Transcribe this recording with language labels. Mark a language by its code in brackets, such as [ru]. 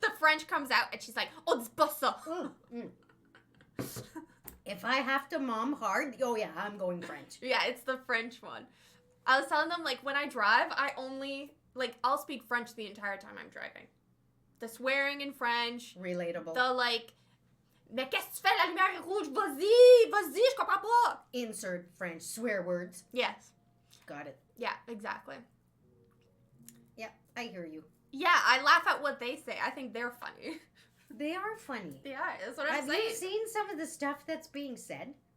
[en] The French comes out and she's like, oh, [fr] dis pas ça. [en] If I have to mom hard, oh yeah, I'm going French. Yeah, it's the French one. I was telling them, like, when I drive, I'll speak French the entire time I'm driving. The swearing in French. Relatable. The, like, [fr] mais qu'est-ce que tu fais, la lumière est rouge? Vas-y, je comprends pas. [en] Insert French swear words. Yes. Got it. Yeah, exactly. Yeah, I hear you. Yeah, I laugh at what they say. I think they're funny. They are funny. Yeah, that's what I'm Have saying. you seen some of the stuff that's being said?